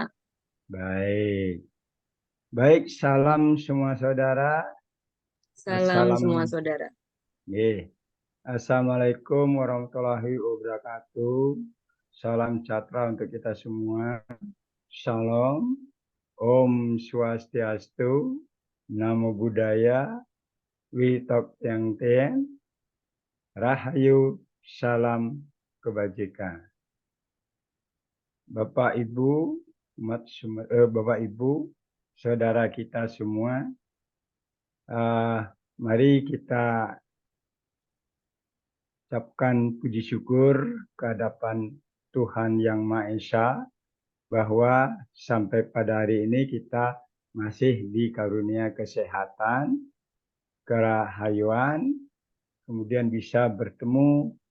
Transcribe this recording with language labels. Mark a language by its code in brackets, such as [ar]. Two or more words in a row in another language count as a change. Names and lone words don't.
[id] Baik. Baik, salam semua saudara. Salam semua saudara. [ar] السلام عليكم ورحمة الله وبركاته. [id] Salam sejahtera untuk kita semua. Shalom. [ban] Om Swastiastu. [pi] Namo Buddhaya. [zh] 惟德動天. [id] Rahayu. Salam kebajikan. Bapak Ibu, Bapak Ibu, saudara kita semua, mari kita ucapkan puji syukur kehadapan Tuhan Yang Maha Esa bahwa sampai pada hari ini kita masih dikarunia kesehatan, kerahayuan, kemudian bisa bertemu